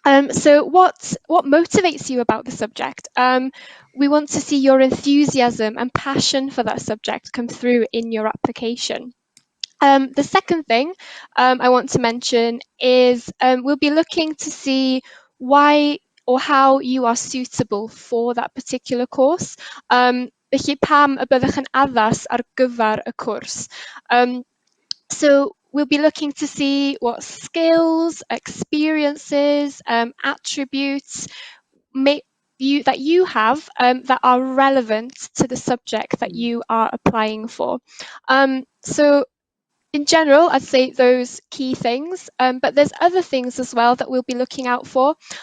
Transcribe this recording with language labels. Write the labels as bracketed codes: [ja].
[en] So what motivates you about the subject? We want to see your enthusiasm and passion for that subject come through in your application. The second thing I want to mention is we'll be looking to see why or how you are suitable for that particular course. [cy] Felly pam y byddwch yn addas ar gyfer y cwrs. [en] So we'll be looking to see what skills, experiences, attributes that you have that are relevant to the subject that you are applying for. So in general, I'd say those key things, but there's other things as well that we'll be looking out for.